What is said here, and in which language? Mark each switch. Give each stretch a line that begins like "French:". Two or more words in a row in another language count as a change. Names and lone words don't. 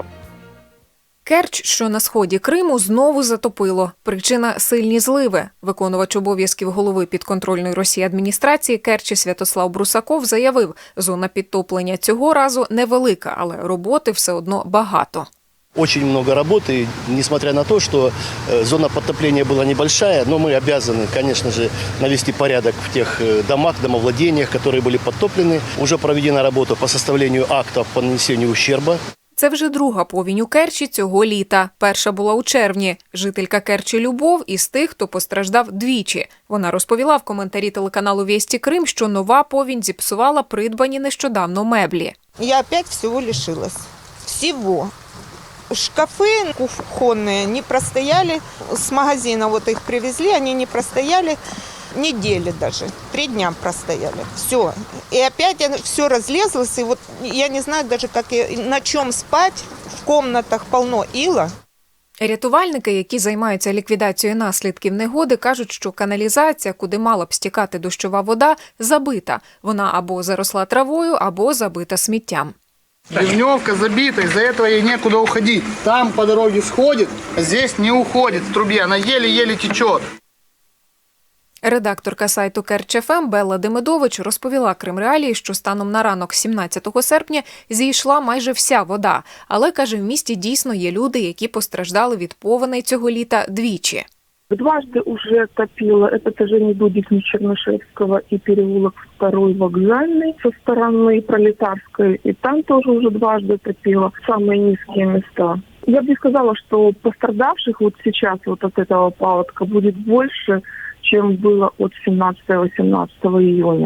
Ukrainian: Керч, що на сході Криму, знову затопило. Причина – сильні зливи. Виконувач обов'язків голови підконтрольної Росії адміністрації Керчі Святослав Брусаков заявив, зона підтоплення цього разу невелика, але роботи все одно багато.
Russian: Очень много работы, несмотря на то, что зона подтопления была небольшая, но мы обязаны, конечно же, навести порядок в тех домах, домовладениях, которые были подтоплены. Уже проведена работа по составлению актов по нанесению ущерба.
Ukrainian: Це вже друга повінь у Керчі цього літа. Перша була у червні. Жителька Керчі Любов із тих, хто постраждав двічі. Вона розповіла в коментарі телеканалу «Вєсті Крим», що нова повінь зіпсувала придбані нещодавно меблі.
Russian: Я опять всього лишилась. Всего. Шкафы кухонные не простояли, с магазина вот их привезли, они не простояли недели даже, 3 дня простояли. Все. И опять все разлезлось, и вот я не знаю даже, как на чем спать, в комнатах полно ила.
Ukrainian: Рятувальники, які займаються ліквідацією наслідків негоди, кажуть, що каналізація, куди мала б стікати дощова вода, забита. Вона або заросла травою, або забита сміттям.
Russian: Ливневка забита, из-за этого ей некуда уходить. Там по дороге сходит, а здесь не уходит в трубе, она еле-еле течет.
Ukrainian: Редакторка сайту Керч.ФМ Белла Демидович розповіла Кримреалії, що станом на ранок 17 серпня зійшла майже вся вода. Але, каже, в місті дійсно є люди, які постраждали від повеней цього літа двічі.
Russian: Дважды уже топило этажи Дудикни Чернышевского и переулок 2 Вокзальный со стороны Пролетарской. И там тоже уже дважды топило. Самые низкие места. Я бы не сказала, что пострадавших вот сейчас вот от этого паводка будет больше, чем было от 17-18 июня.